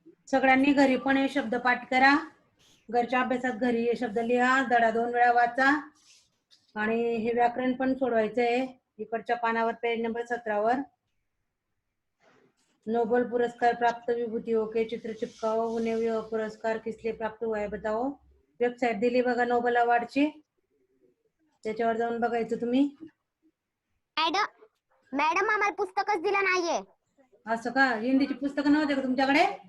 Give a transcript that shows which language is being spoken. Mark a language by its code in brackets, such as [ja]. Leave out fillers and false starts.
[mr] सगळ्यांनी घरी पण हे शब्द पाठ करा. घरच्या अभ्यासात घरी हे शब्द लिहा, धडा 2 वेळा वाचा आणि हे व्याकरण पण सोडवायचंय इकडच्या पानावर पेज नंबर 17 वर. [hi] नोबेल पुरस्कार प्राप्त विभूतियों के चित्र चिपकाओ, उन्हें यह पुरस्कार किस लिए प्राप्त हुआ है बताओ. [mr] वेबसाईट दिली बघा नोबेल अवॉर्डची, त्याच्यावर जाऊन बघायचं तुम्ही. मॅडम आम्हाला पुस्तकच दिलं नाहीये. असं का? हिंदीची पुस्तकं नव्हते का तुमच्याकडे?